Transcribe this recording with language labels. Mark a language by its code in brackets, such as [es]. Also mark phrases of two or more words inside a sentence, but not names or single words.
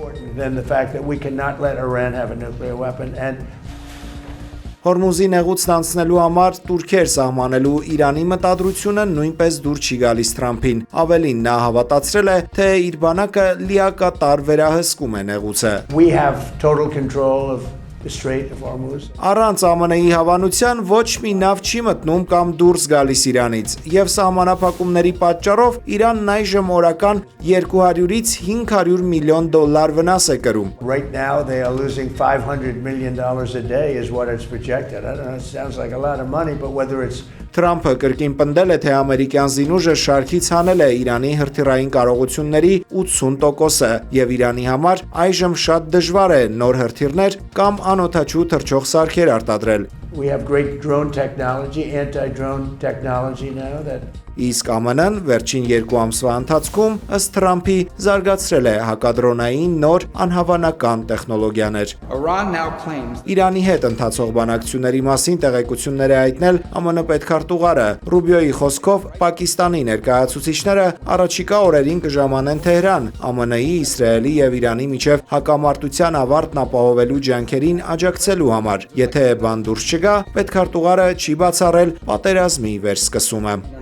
[hy] Հորմուզի նեղուցն անցնելու համար տուրքեր սահմանելու Իրանի մտադրությունը նույնպես դուր չի գալիս Թրամփին։ Ավելին, նա հավատացրել է, թե իր բանակը լիակատար վերահսկում է նեղուցը։ Առանց ԱՄՆ-ի հավանության ոչ մի նավ չի մտնում կամ դուրս գալիս Իրանից, եւ սահմանափակումների պատճառով Իրանն այժմ օրական 200-ից 500 միլիոն դոլար վնաս է կրում։ [en] Right now they are losing $500 million a day is what it's projected. I don't know, it sounds like a lot of money, but whether it's [hy] Թրամփը կրկին պնդել է, թե ամերիկյան զինուժը շարքից հանել է Իրանի հրթիռային կարողությունների 80%-ը եւ Իրանի համար այժմ շատ դժվար է նոր հրթիռներ կամ անօդաչու թռչող սարքեր արտադրել։ [en] We have great drone technology, anti-drone technology now that [hy] Իսկ ԱՄՆ-ն վերջին 2 ամսվա ընթացքում ըստ Թրամփի զարգացրել է հակադրոնային նոր անհավանական տեխնոլոգիաներ։ Իրանի հետ ընթացող բանակցությունների մասին տեղեկություններ է հայտնել ԱՄՆ պետքարտուղարը։ Ռուբիոյի խոսքով Պակիստանի ներկայացուցիչները առաջիկա օրերին կժամանեն Թեհրան ԱՄՆ-ի, Իսրայելի եւ Իրանի միջև հակամարտության ավարտն ապահովելու ջանքերին աջակցելու համար։ Եթե բան դուրս չգա, պետքարտուղարը չի բացառել պատերազմի վերսկսումը։